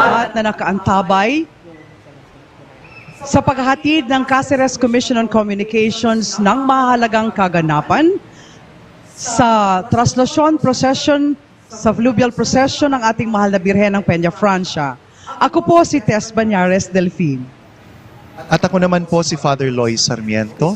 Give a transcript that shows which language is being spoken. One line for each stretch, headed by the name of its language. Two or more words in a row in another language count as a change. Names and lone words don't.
Filipino: lahat na nakaantabay sa paghahatid ng Cáceres Commission on Communications ng mahalagang kaganapan sa Procession, sa Fluvial Procession ng ating mahal na Birhen ng Peñafrancia. Ako po si Tess Banyares Delfin. At ako naman po si Father Loy Sarmiento.